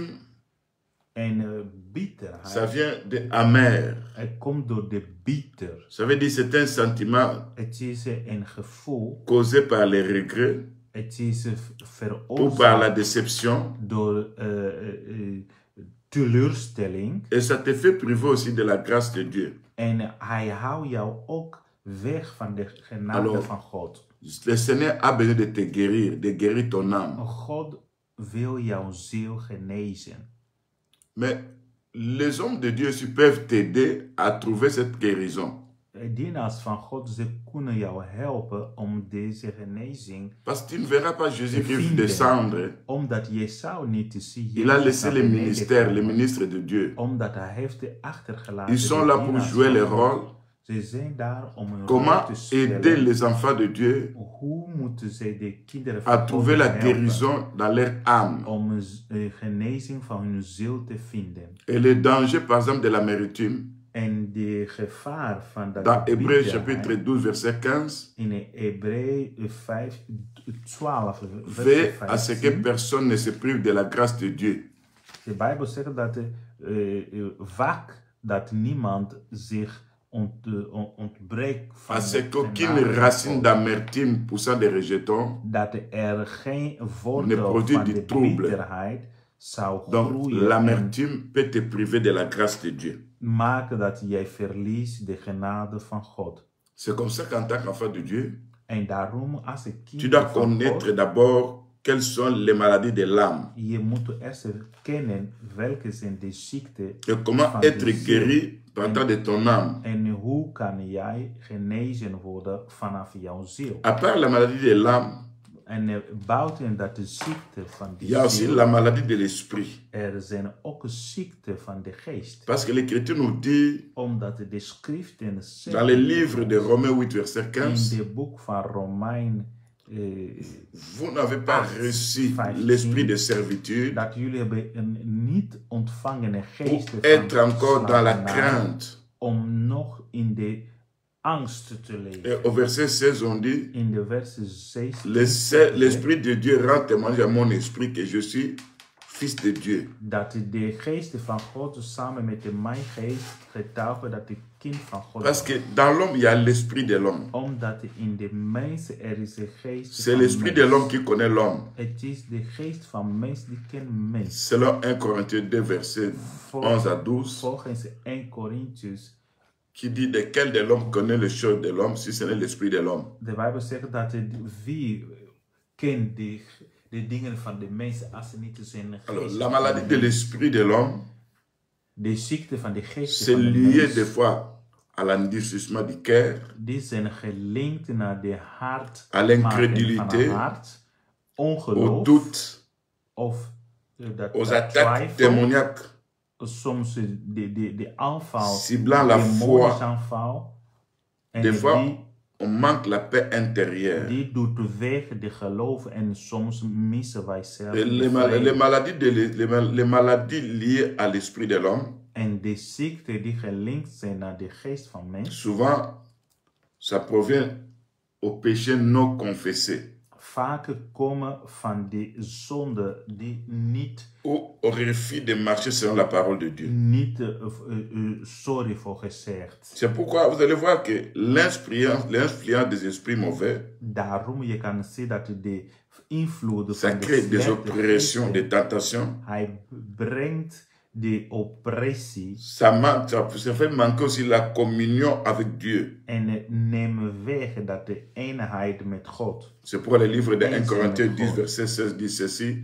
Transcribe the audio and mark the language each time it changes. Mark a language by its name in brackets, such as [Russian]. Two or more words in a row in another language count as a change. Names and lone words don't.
[Dutch] En bitterheid. [French] ça vient de amer. [Dutch] Het komt door de bitter. [French] Ça veut dire c'est un sentiment [Dutch] Het is een gevoel. [French] causé par les regrets [Dutch] Het is [French] ou par la [Dutch] veroorzaakt [French] déception. [Dutch] door teleurstelling. [French] Et ça te fait priver aussi de la grâce de Dieu. [Dutch] En hij houdt jou ook weg van de genade [French] Alors, [Dutch] van God. [French] Le Seigneur a besoin de te guérir, de guérir ton âme. [Dutch] God wil jouw ziel genezen. [French] Mais les hommes de Dieu aussi peuvent t'aider à trouver cette guérison. [Dutch] Dienaars van God, ze kunnen jou helpen om deze genezing. [French] Parce que tu ne verras pas Jésus-Christ descendre. [Dutch] Omdat je zou niet te zien. [French] Il a laissé les ministères, les ministres de Dieu. [Dutch] Omdat hij heeft achtergelaten. [French] Ils sont là pour jouer le rôle. [Dutch] Ze zijn daar om een [French] Comment [Dutch] rol te spelen. [French] aider les enfants de Dieu [Dutch] Hoe moeten ze de kinderen [French] à [Dutch] van [French] trouver [Dutch] God [French] la [Dutch] helpen [French] guérison dans leur âme? [Dutch] om een genezing van hun ziel te vinden. [French] Et le danger, par exemple, de l'amertume, [Dutch] En de gevaar van dat [French] Dans [Dutch] de [French] Hébreux [Dutch] bitterheid, [French] chapitre 12, verset 15, [Dutch] in Hebreeën 12, [French] veille [Dutch] vers [French] à ce que [Dutch] 15, [French] personne ne se prive de la grâce de Dieu. [Dutch] de Bijbel zegt dat vaak dat niemand zich ontbreekt van [French] À [Dutch] de [French] ce qu'aucune [Dutch] genade van [French] racine [Dutch] God. [French] d'amertume poussant des rejetons [Dutch] Dat er geen [French] ne [Dutch] wortel [French] produit [Dutch] van [French] du [Dutch] de [French] trouble. [Dutch] bitterheid zou [French] Donc [Dutch] groeien en [French] l'amertume peut te priver de la grâce de Dieu. [Dutch] maken dat jij verliest de genade van God. [French] C'est comme ça qu'en tant qu'enfant de Dieu, [Dutch] En daarom, als een [French] tu [Dutch] kind [French] dois [Dutch] van [French] connaître [Dutch] God, [French] d'abord quelles sont les maladies de l'âme [Dutch] je moet eerst kennen welke zijn de ziekten [French] et comment [Dutch] van [French] être [Dutch] de ziel. [French] guéri partant de ton âme. [Dutch] En hoe kan jij genezen worden vanaf jouw ziel? [French] À part la maladie de l'âme, [Dutch] En buiten dat de ziekte van [French] il y [Dutch] de [French] a aussi [Dutch] ziel, [French] la maladie de l'esprit. [Dutch] er zijn ook ziekten van de geest. [French] Parce que l'Écriture nous dit [Dutch] Omdat de schriften [French] dans le livre de Romains 8, verset [Dutch] in [French] 15, [Dutch] de boek van Romein [French] vous n'avez pas reçu [Dutch] 15, [French] l'esprit de servitude [Dutch] dat jullie hebben niet ontvangen een [French] pour [Dutch] geest van [French] être encore dans la [Dutch] slavernij, [French] crainte. [Dutch] om nog in de angst te leven. [French] Et au verset 16, on dit, [Dutch] In de verse 16 [French] l'Esprit de Dieu rend témoignage à mon esprit que je suis fils de Dieu. [Dutch] dat de geest van God samen met mijn geest getuigen dat ik kind van God [French] Parce [Dutch] ben. [French] que dans l'homme, il y a l'esprit de l'homme. [Dutch] Omdat in de mens er is een geest [French] C'est [Dutch] van [French] l'esprit de [Dutch] mens. [French] l'homme qui connaît l'homme. [Dutch] Het is de geest van mens die kent mens. [French] Selon 1 Corinthiens 2, verset 11 à 12, [Dutch] Volgens 1 Corinthians, [French] qui dit de quel de l'homme connaît les choses de l'homme si ce n'est l'esprit de l'homme. [Dutch] de Bijbel zegt dat wie kent de dingen van de mens als ze niet zijn [French] Alors, [Dutch] geest. [French] la maladie de l'esprit de l'homme, [Dutch] De ziekte van de geest [French] c'est [Dutch] van de [French] lié [Dutch] mens, [French] des fois à l'endurcissement du cœur, [Dutch] die zijn gelinkt naar de hart, [French] à l'incrédulité, [Dutch] hart, [French] au [Dutch] ongeloof, [French] doute, [Dutch] of [French] aux [Dutch] dat [French] attaques [Dutch] twijfel, [French] démoniaques, [Dutch] soms de aanval, [French] ciblant la foi. [Dutch] demonisch aanval. En [French] Des fois, [Dutch] die, [French] on manque la paix intérieure. [Dutch] die doet weg de geloof en soms missen wij zelf [French] Et [Dutch] de [French] les [Dutch] vrede. [French] maladies liées à l'esprit de l'homme, [Dutch] En de ziekten die gelinkt zijn naar de geest van mens, [French] souvent, ça provient au péché non confessé [Dutch] vaak komen van de zonde die niet [French] ou au refus de marcher selon la parole de Dieu. [Dutch] sorry voor gezegd. [French] C'est pourquoi vous allez voir que l'influence des esprits mauvais, [Dutch] Daarom je kan zien dat de invloeden [French] ça [Dutch] van de [French] crée des [Dutch] slechte [French] oppressions, [Dutch] geesten, [French] des tentations. [Dutch] hij brengt de oppressie [French] Ça fait manquer aussi la communion avec Dieu. [Dutch] en het neemt weg dat de eenheid met God. [French] C'est pourquoi le livre de 1 [Dutch] Eens [French] Corinthiens [Dutch] met [French] 10, [Dutch] God. [French] verset 16 dit ceci.